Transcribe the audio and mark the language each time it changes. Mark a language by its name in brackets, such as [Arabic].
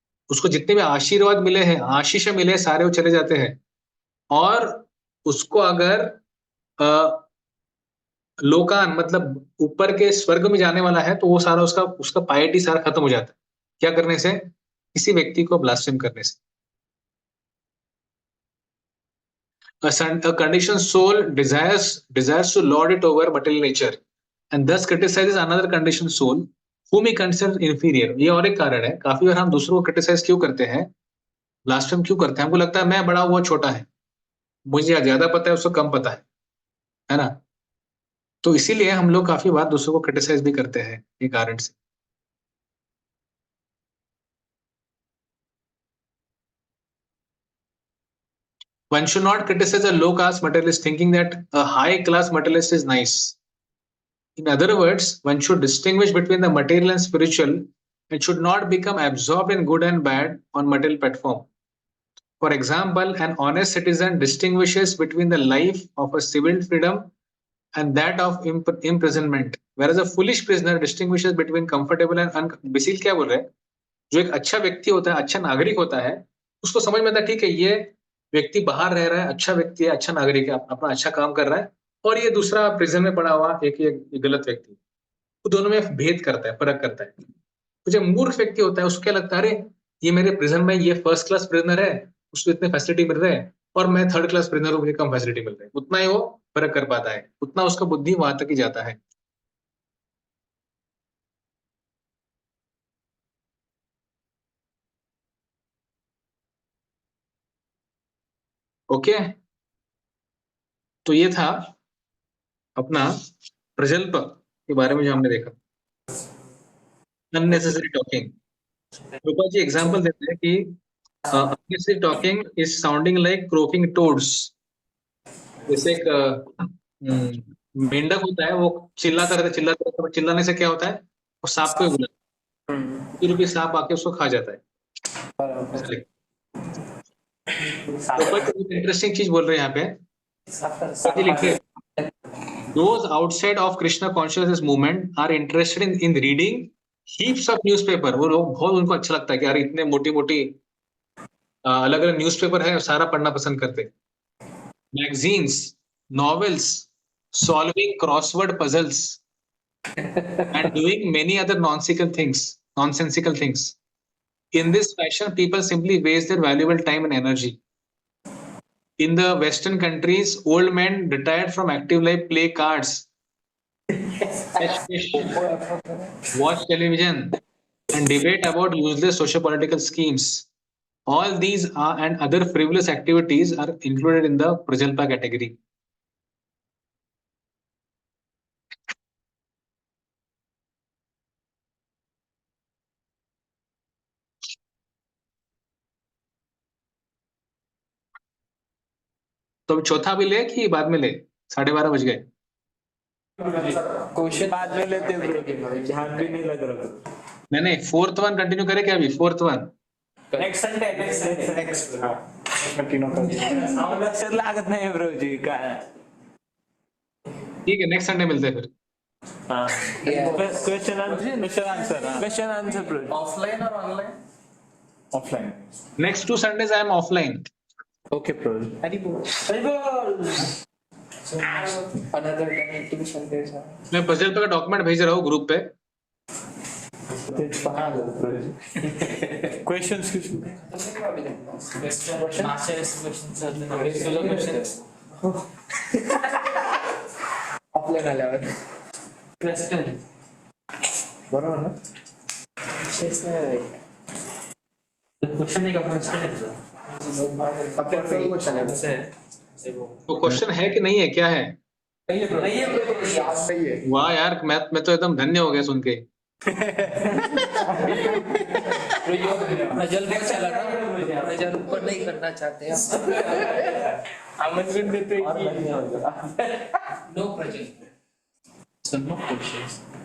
[Hindi] उसको जितने भी आशीर्वाद मिले हैं, आशीष मिले, सारे वो चले जाते हैं. और उसको अगर लोकान मतलब ऊपर के स्वर्ग में जाने वाला है तो वो सारा उसका पायटी सारा खत्म हो जाता है. क्या करने से? किसी व्यक्ति को ब्लास्फेम करने से. [English] A conditioned soul desires to lord it over material nature and thus criticizes another conditioned soul whom he considers inferior. [Hindi] ये और एक कारण है. काफी बार हम दूसरों को क्रिटिसाइज क्यों करते हैं, ब्लास्फेम क्यों करते हैं? हमको लगता है मैं बड़ा, वो छोटा है, मुझे ज्यादा पता है, उसको कम पता है ना. तो इसीलिए हम लोग काफी बार दूसरों को क्रिटिसाइज भी करते हैं ये कारण से. [English] One should not criticize a low caste materialist thinking that a high class materialist is nice. In other words, one should distinguish between the material and spiritual and should not become absorbed in good and bad on material platform. For example, an honest citizen distinguishes between the life of a civil freedom and that of imprisonment, whereas a foolish prisoner distinguishes between comfortable and [Hindi] BECIL क्या बोल रहे हैं? जो एक अच्छा व्यक्ति होता है, अच्छा नागरिक होता है, उसको समझ में आता है ठीक है ये व्यक्ति बाहर रह रहा है, अच्छा व्यक्ति है, अच्छा नागरिक है, अपना अच्छा काम कर रहा है, और ये दूसरा प्रिजन में पड़ा हुआ एक गलत व्यक्ति. वो दोनों में भेद करता है, फर्क करता है. तो जो मूर्ख व्यक्ति होता है उसको क्या लगता है, अरे ये मेरे प्रिजन में ये फर्स्ट क्लास प्रिजनर है, उसको इतने फैसिलिटी मिल रहे हैं और मैं थर्ड क्लास प्रिजनर हूँ, मुझे कम फैसिलिटी मिल रही है. उतना ही वो फर्क कर पाता है, उतना उसका बुद्धि वहां तक ही जाता है. ओके, तो ये था अपना प्रजल्प के बारे में जो हमने देखा. [English] Unnecessary talking. [Hindi] रूपा जी एग्जांपल देते हैं कि [English] unnecessary talking is sounding like croaking toads. [Hindi] जैसे एक मेंढक होता है, वो चिल्लाता रहता है, चिल्लाने से क्या होता है, वो सांप को बुलाता है, सांप आके उसको खा जाता है. इंटरेस्टिंग चीज बोल रहे हैं यहाँ पे. लिखिए [English] those outside of Krishna consciousness movement are interested in reading heaps of newspaper. [Hindi] वो लोग बहुत उनको अच्छा लगता है कि यार इतने मोटी मोटी अलग अलग न्यूज़पेपर है, सारा पढ़ना पसंद करते हैं. [English] Magazines, novels, solving crossword puzzles, and doing many other nonsensical things. In this fashion, people simply waste their valuable time and energy. In the Western countries, old men retired from active life play cards, catch fish, watch television, and debate about useless socio-political schemes. All these are and other frivolous activities are included in the Prajalpa category. [Hindi] तो अभी चौथा भी ले कि बाद में ले? 12:30 बज गए. क्वेश्चन बाद में लेते हैं bro, ध्यान भी नहीं लग रहा. नहीं, फोर्थ वन कंटिन्यू करें क्या? अभी fourth one [Marathi] next Sunday next लक्षात लागत नाही ब्रो जी काय. [Hindi] ठीक है, नेक्स्ट संडे मिलते हैं फिर. हाँ क्वेश्चन आंसर ब्रो. [English] Offline और online? Offline. Next 2 Sundays I am offline. Okay bro. Another 10 to Sundays are. [Hindi] मैं पजल का डॉक्यूमेंट भेज रहा हूँ ग्रुप पे. [English] questions [Marathi] ऑफलाइन आल्यावर. बरोबर ना? [Hindi] तो क्वेश्चन है कि नहीं है, क्या है? वाह यार, मैं तो एकदम धन्य हो गया सुन के. प्रजल पर चला था, प्रजल ऊपर नहीं करना चाहते हम. आमंत्रण देते हैं [English] No puzzle. So no questions.